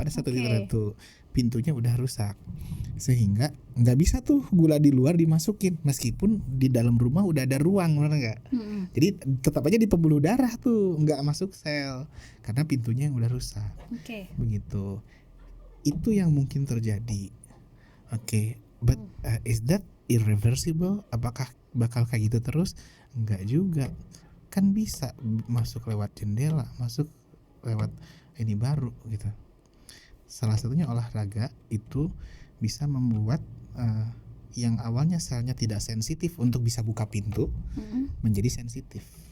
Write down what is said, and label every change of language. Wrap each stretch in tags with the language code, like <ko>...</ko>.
<id>Pada satu titik tertentu pintunya udah rusak, sehingga nggak bisa tuh gula di luar dimasukin, meskipun di dalam rumah udah ada ruang, benar nggak? Jadi tetap aja di pembuluh darah tuh nggak masuk sel karena pintunya yang udah rusak. Begitu. Itu yang mungkin terjadi.</id> <en>But is that irreversible?</en> <id>Apakah bakal kayak gitu terus? Enggak juga. Kan bisa masuk lewat jendela, masuk lewat ini baru gitu. Salah satunya olahraga itu bisa membuat yang awalnya selnya tidak sensitif untuk bisa buka pintu menjadi sensitif.</id>